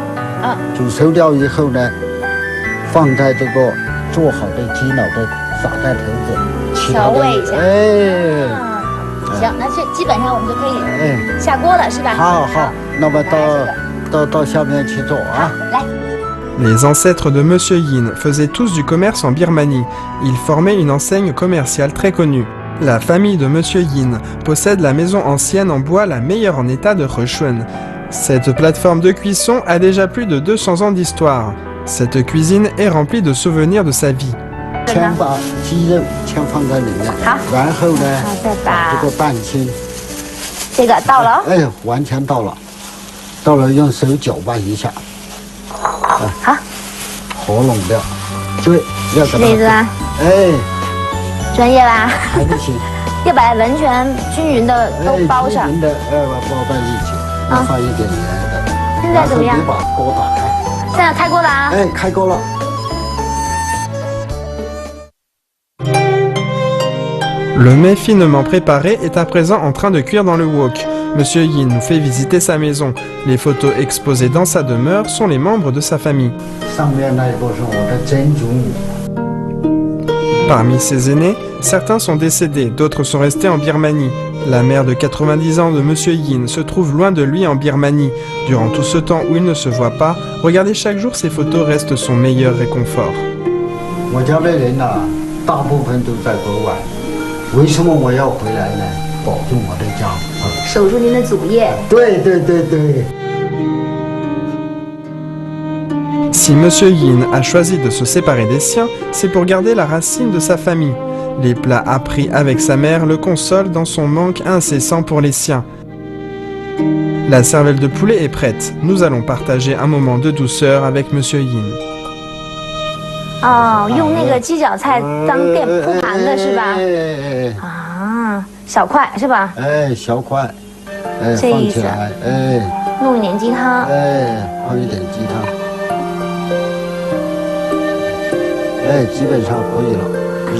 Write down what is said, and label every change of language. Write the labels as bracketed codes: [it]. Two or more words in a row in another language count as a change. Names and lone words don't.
[zh] 煮熟掉以后呢，放在这个做好的鸡脑的撒在头子，调味一下。行，那这基本上我们就可以下锅了，是吧？好，那么到下面去做啊。来。 [fr] Les ancêtres de Monsieur Yin faisaient tous du commerce en Birmanie. Ils formaient une enseigne commerciale très connue. La famille de Monsieur Yin possède la maison ancienne en bois la meilleure en état de Hechuan. Cette plateforme de cuisson a déjà plus de 200 ans d'histoire. Cette cuisine est remplie de souvenirs de sa vie. [zh] 先把鸡肉先放在里面，然后呢，再把这个蛋清，这个倒了，完全倒了，倒了用手搅拌一下，好，和拢掉，对，要给它，栗子，专业吧？还不行，要把完全均匀的都包上，均匀的包在一起，放一点盐的。现在怎么样？你把锅打开，现在开锅了啊！开锅了。 [fr] Le mets finement préparé est à présent en train de cuire dans le wok. Monsieur Yin nous fait visiter sa maison. Les photos exposées dans sa demeure sont les membres de sa famille. Parmi ses aînés, certains sont décédés, d'autres sont restés en Birmanie. La mère de 90 ans de Monsieur Yin se trouve loin de lui en Birmanie. Durant tout ce temps où il ne se voit pas, regarder chaque jour ses photos reste son meilleur réconfort. [zh] 为什么我要回来呢？保住我的家，守住您的祖业。对。 [fr] Si Monsieur Yin a choisi de se séparer des siens, c'est pour garder la racine de sa famille. Les plats appris avec sa mère le consolent dans son manque incessant pour les siens. La cervelle de poulet est prête. Nous allons partager un moment de douceur avec Monsieur Yin. [zh] 哦，用那个鸡脚菜当垫铺盘的是吧？啊，小块是吧？小块，这意思。弄一点鸡汤。放一点鸡汤。基本上可以了。